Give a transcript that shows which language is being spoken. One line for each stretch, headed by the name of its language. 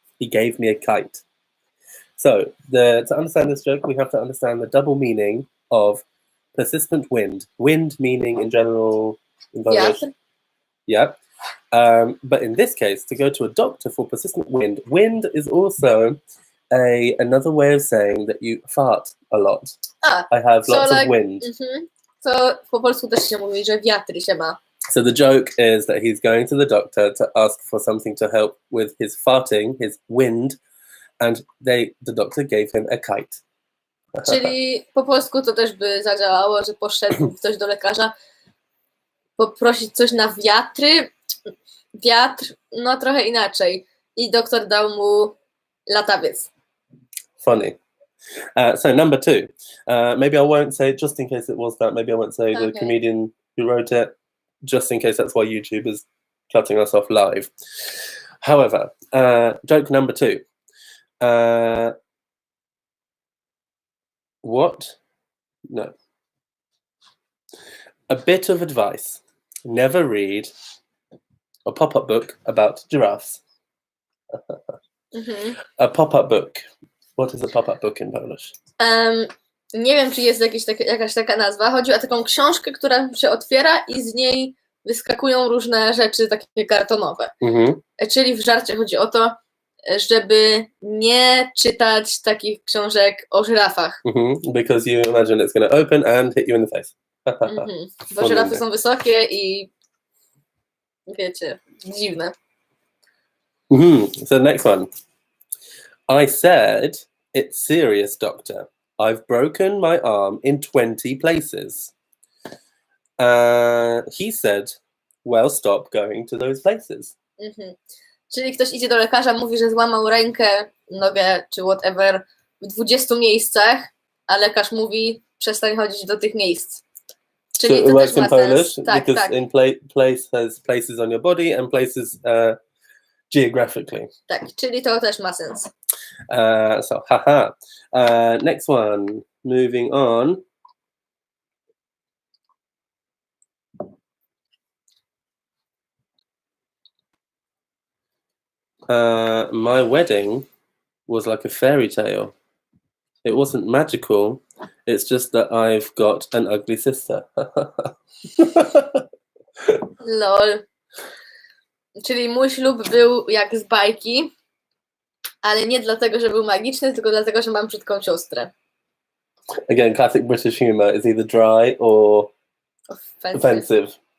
English: He gave me a kite. So, to understand this joke, we have to understand the double meaning of persistent wind. Wind meaning in general... Yeah. But in this case, to go to a doctor for persistent wind, wind is also another way of saying that you fart a lot. I have lots of wind.
Polish: So po polsku też się mówi, że wiatry się ma.
English: So the joke is that he's going to the doctor to ask for something to help with his farting, his wind, and the doctor gave him a kite.
Polish: Czyli po polsku to też by zadziałało, że poszedł ktoś do lekarza poprosić coś na wiatry. Wiatr, no trochę inaczej. I doktor dał mu latawiec.
English: Funny. So number 2. Maybe I won't say, just in case it was that, maybe I won't say the comedian who wrote it, just in case that's why YouTube is cutting us off live. However, joke number 2. What? No. A bit of advice. Never read a pop-up book about giraffes. A pop-up book. What is a pop-up book in Polish?
Polish: Nie wiem, czy jest jakaś taka nazwa. Chodzi o taką książkę, która się otwiera i z niej wyskakują różne rzeczy takie kartonowe. Czyli w żarcie chodzi o to, żeby nie czytać takich książek o żyrafach.
English: Because you imagine it's going to open and hit you in the face.
Polish: Bo żyrafy są wysokie i wiecie, dziwne.
English: So the next one. I said, it's serious, doctor. I've broken my arm in 20 places. He said, well, stop going to those places.
Polish: Czyli ktoś idzie do lekarza, mówi, że złamał rękę, nogę czy whatever w 20 miejscach, a lekarz mówi, przestań chodzić do tych miejsc. Czyli
English: so it works in Polish,
Polish: tak,
English: because
Polish: tak.
English: in place has places on your body and places geographically.
Polish: Tak, czyli to też ma sens.
English: So, haha. Next one. Moving on. My wedding was like a fairy tale. It wasn't magical. It's just that I've got an ugly sister. Lol.
Polish: Czyli mój ślub był jak z bajki, ale nie dlatego, że był magiczny, tylko dlatego, że mam brzydką siostrę.
English: Again, classic British humour is either dry or offensive.